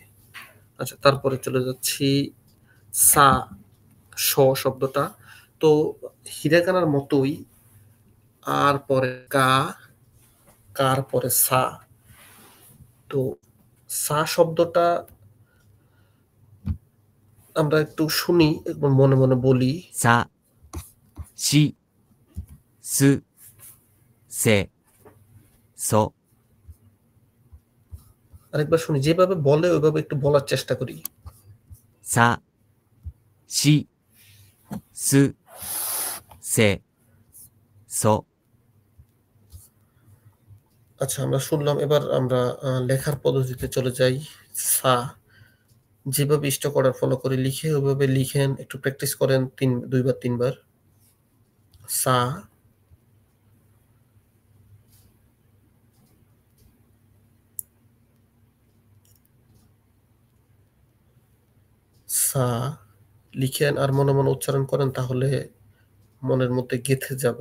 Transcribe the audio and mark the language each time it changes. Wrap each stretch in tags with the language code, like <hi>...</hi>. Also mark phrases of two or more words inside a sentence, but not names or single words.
<bn>আচ্ছা, তারপরে চলে যাচ্ছি সা, স শব্দটা। তো হিরাগানার মতোই আর পরে কা, কার পরে সা। তো সা শব্দটা আমরা একটু শুনি এবং মনে মনে বলি।</bn> <ja>さ、し、す、せ、そ。</ja> <bn>আরেকবার শুনি, যেভাবে বলে ওইভাবে একটু বলার চেষ্টা করি।</bn> <ja>さ、し、す、せ、そ。</ja> <bn>আচ্ছা, আমরা শুনলাম, এবার আমরা লেখার পদ্ধতিতে চলে যাই। সা যেভাবে</bn> <en>stock order follow</en> <bn>করে লিখে ওইভাবে লিখেন, একটু প্র্যাকটিস করেন ২ বার ৩ বার। সা, সা লিখেন আর মনে মনে উচ্চারণ করেন, তাহলে মনের মধ্যে গেঁথে যাবে।</bn>